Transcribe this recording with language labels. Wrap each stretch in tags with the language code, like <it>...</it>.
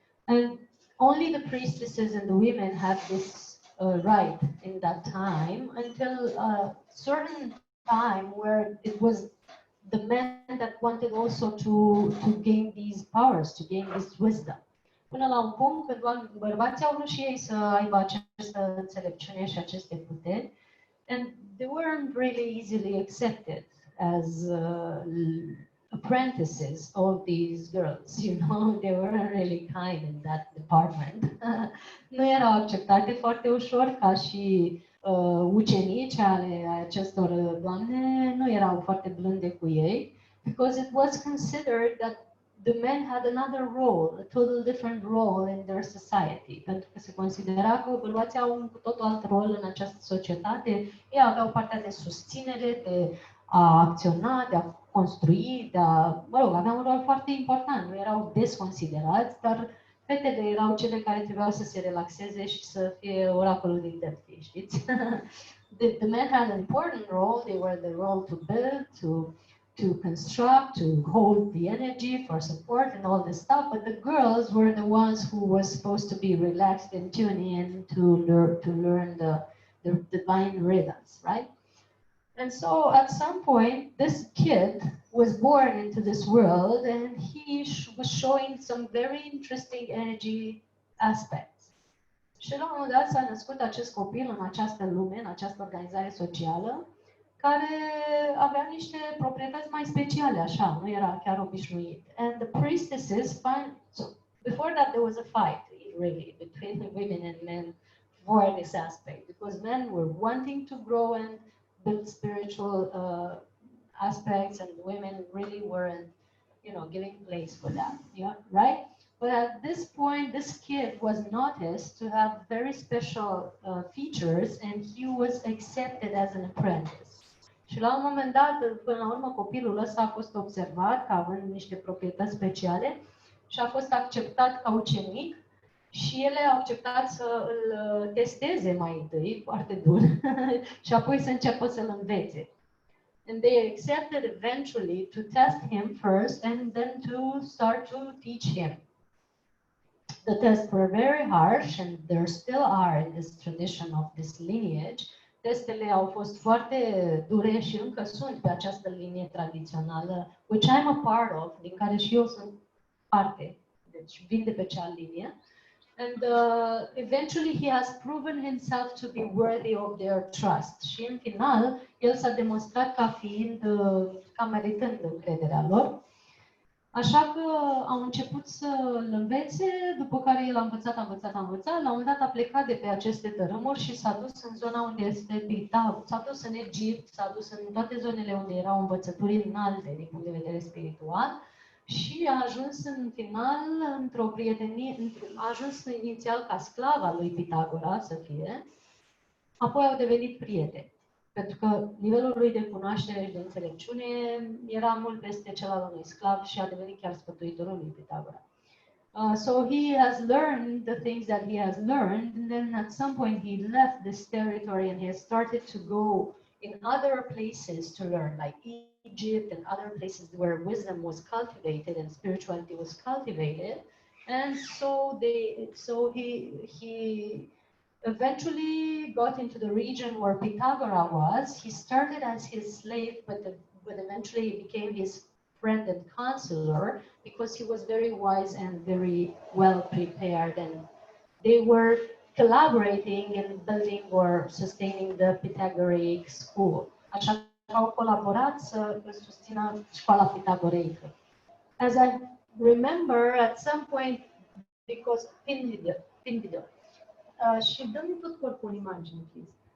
<en>And only the priestesses and the women had this right in that time until a certain time where it was the men that wanted also to gain these powers, to gain this wisdom.</en> <ro>Până la un punct când bărbații au vrut și ei să aibă această înțelepciune și aceste puteri,</ro> <en>and they weren't really easily accepted as apprentices of these girls, you know, they weren't really kind in that department.</en> <ro>Nu erau acceptate foarte ușor ca și ucenici ale acestor doamne, nu erau foarte blânde cu ei,</ro> <en>because it was considered that the men had another role, a total different role in their society.</en> <ro>Pentru că se considera că bărbații au un cu totul alt rol în această societate. Ei aveau partea de susținere, de a acționa, de a construi, aveau un rol foarte important. Nu erau desconsiderați, dar fetele erau cele care trebuiau să se relaxeze și să fie oracolul din Delphi, știți?</ro> <en>The men had an important role. They were the role to build, to construct, to hold the energy for support and all this stuff, but the girls were the ones who were supposed to be relaxed and tune in to learn the divine rhythms, right? And so at some point, this kid was born into this world and he was showing some very interesting energy aspects.</en> <ro>Și la un moment dat s-a născut acest copil în această lume, în această organizare socială, care avea niște proprietăți mai speciale, așa, nu era chiar obișnuit.</ro> <en>And the priestesses so before that there was a fight, really, between the women and men for this aspect, because men were wanting to grow and build spiritual aspects, and women really weren't, you know, giving place for that, yeah, right? But at this point, this kid was noticed to have very special features, and he was accepted as an apprentice.</en> <ro>Și la un moment dat, până la urmă, copilul ăsta a fost observat ca având niște proprietăți speciale și a fost acceptat ca ucenic și ele au acceptat să îl testeze mai întâi, foarte dur, și apoi să înceapă să-l învețe.</ro> <en>And they accepted eventually to test him first and then to start to teach him. The tests were very harsh, and there still are in this tradition of this lineage.</en> <ro>Testele au fost foarte dure și încă sunt pe această linie tradițională,</ro> <en>which I'm a part of,</en> <ro>din care și eu sunt parte, deci vin de pe cea linie.</ro> <en>And eventually he has proven himself to be worthy of their trust.</en> <ro>Și în final, el s-a demonstrat ca fiind, ca meritând încrederea lor. Așa că au început să-l învețe, după care el a învățat. La un moment dat a plecat de pe aceste tărâmuri și s-a dus în zona unde este Pitagora, s-a dus în Egipt, s-a dus în toate zonele unde erau învățături înalte din punct de vedere spiritual și a ajuns în final într-o prietenie, a ajuns inițial ca sclav al lui Pitagora să fie, apoi au devenit prieteni. Pentru că nivelul lui de cunoaștere și de înțelepciune era mult peste cel al unui sclav și a devenit chiar sfătuitorul lui Pitagora.</ro> <en>So he has learned the things that he has learned, and then at some point he left this territory and he has started to go in other places to learn, like Egypt and other places where wisdom was cultivated and spirituality was cultivated. And so he eventually got into the region where Pythagora was. He started as his slave, but eventually became his friend and counselor because he was very wise and very well prepared, and they were collaborating in building or sustaining the Pythagorean school.</en> <ro>Așa că au colaborat să susțină școala pitagoreică.</ro> <en>As I remember, at some point, because pin video.</en> <ro>Și dă-mi tot corpul în imagine,</ro> <en>please.</en>